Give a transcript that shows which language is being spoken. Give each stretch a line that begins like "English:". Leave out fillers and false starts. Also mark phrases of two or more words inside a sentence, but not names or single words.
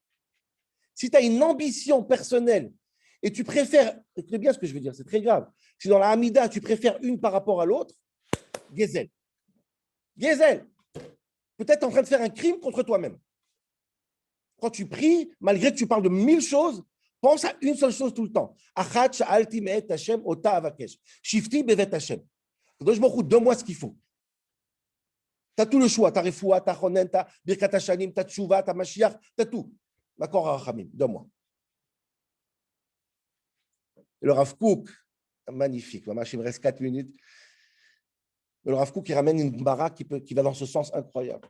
French: Si tu as une ambition personnelle et tu préfères, écoutez bien ce que je veux dire, c'est très grave. Si dans la Hamida, tu préfères une par rapport à l'autre, Gezel. Gezel. Peut-être en train de faire un crime contre toi-même. Quand tu pries, malgré que tu parles de 1000 choses, pense à une seule chose tout le temps.
Hebrew: אחת שאלתי מאת השם אותה אבקש. שבתי בבית השם.
French: Donne-moi ce qu'il faut. Tu as tout le choix. Tu as refoua, tu as chonen, tu as
Hebrew: ברכת השנים,
French: tu as tchouva, tu as mashiach, tu as tout. D'accord, Rachamim, donne-moi. Et le Rav Kook, magnifique. Il me reste 4 minutes. Le Rav Kook, il ramène une Gemara qui va dans ce sens incroyable.